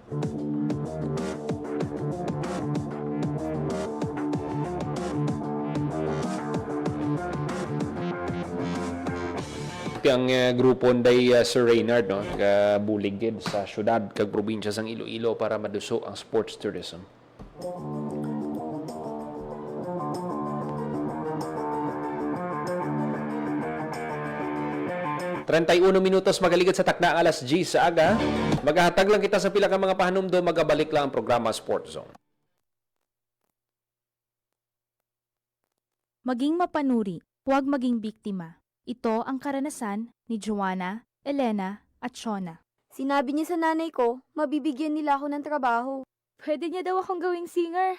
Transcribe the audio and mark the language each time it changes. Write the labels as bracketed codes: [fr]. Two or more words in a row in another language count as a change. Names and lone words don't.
[hil] Ang grupo nday Sir Reynard buligid sa syudad kag probinsya sang Iloilo para maduso ang sports tourism. Minutos magaligid sa takna alas G sa aga. Maghahatag lang kita sa pila ka mga pahanumdo, magabalik lang ang programa Sports Zone. [tl] Maging mapanuri, huwag maging biktima. Ito ang karanasan ni Joanna, Elena at Shona. Sinabi niya sa nanay ko, mabibigyan nila ako ng trabaho. Pwede niya daw akong gawing singer.